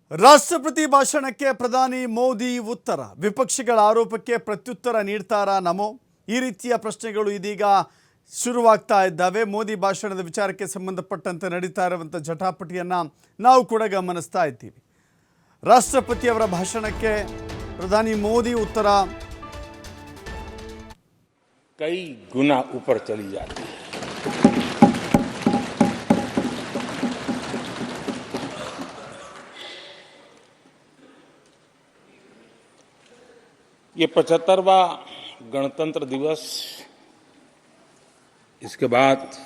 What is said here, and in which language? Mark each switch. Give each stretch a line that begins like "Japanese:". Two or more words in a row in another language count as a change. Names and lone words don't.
Kannada: ರಾಷ್ಟ್ರಪತಿ ಭಾಷಣಕ್ಕೆ ಪ್ರಧಾನಿ ಮೋದಿ ಉತ್ತರ, ವಿಪಕ್ಷಗಳ ಆರೋಪಕ್ಕೆ ಪ್ರತ್ಯುತ್ತರ ನೀಡ್ತಾರಾ ನಮೋ? ಈ ರೀತಿಯ ಪ್ರಶ್ನೆಗಳು ಇದೀಗ ಶುರುವಾಗ್ತಾ ಇದ್ದಾವೆ. ಮೋದಿ ಭಾಷಣದ ವಿಚಾರಕ್ಕೆ ಸಂಬಂಧಪಟ್ಟಂತೆ ನಡೀತಾ ಇರುವಂಥ ಜಟಾಪಟಿಯನ್ನು ನಾವು ಕೂಡ ಗಮನಿಸ್ತಾ ಇದ್ದೀವಿ. ರಾಷ್ಟ್ರಪತಿಯವರ ಭಾಷಣಕ್ಕೆ ಪ್ರಧಾನಿ ಮೋದಿ ಉತ್ತರ
Hindi: कई गुना ऊपर चली जाती है। ये 75वां गणतंत्र दिवस, इसके बाद